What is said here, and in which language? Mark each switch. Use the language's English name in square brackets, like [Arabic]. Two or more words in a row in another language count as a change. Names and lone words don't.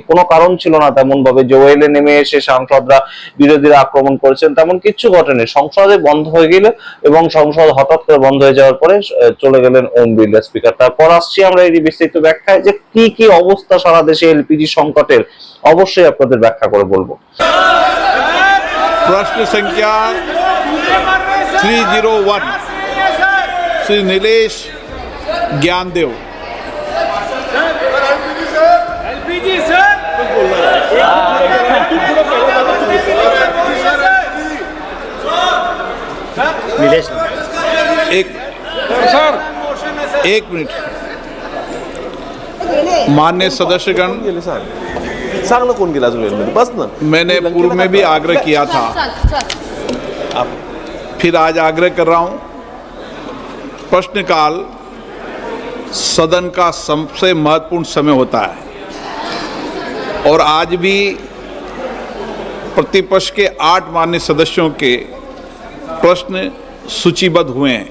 [Bangla] কোনো কারণ ছিল না তেমন ভাবে যে ওয়েলে নেমে এসে সাংসদরা বিরোধীরা আক্রমণ করেছেন, তেমন কিচ্ছু ঘটেনি। সংসদে বন্ধ হয়ে গেল, এবং সংসদ হঠাৎ করে বন্ধ হয়ে যাওয়ার পরে চলে গেলেন ওম বিড়লা স্পিকার। তারপর আসছি আমরা এই বিস্তারিত ব্যাখ্যায়, যে কি কি অবস্থা সারা দেশে এলপিজি সংকটের, অবশ্যই আপনাদের ব্যাখ্যা করে বলবো। [Hindi] प्रश्न संख्या 301 श्री नीलेश ज्ञानदेव। [English] LPG sir [Hindi] नीलेश एक मिनट। मान्य सदस्यगण, [Marathi] चांगलं कोण गेला अजून बस ना। [Hindi] मैंने पूर्व में भी आग्रह किया था, फिर आज आग्रह कर रहा हूं। प्रश्नकाल सदन का सबसे महत्वपूर्ण समय होता है, और आज भी प्रतिपक्ष के 8 मान्य सदस्यों के प्रश्न सूचीबद्ध हुए हैं।